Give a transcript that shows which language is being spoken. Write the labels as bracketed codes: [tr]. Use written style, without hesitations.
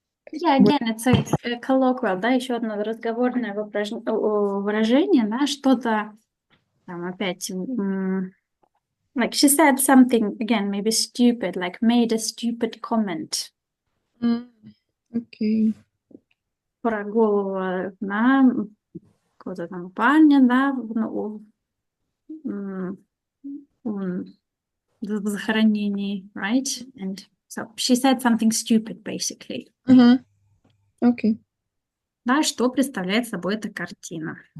[en] Yeah, again, it's a colloquial, [ru] да, еще одно разговорное выражение, да, что-то там опять, [en] like she said something, again, maybe stupid, like made a stupid comment. Okay. [ru] Про голову на какого-то там парня, да, в захоронении, right? [en] And so she said something stupid, basically. Okay. [ru] Да, что представляет собой эта картина?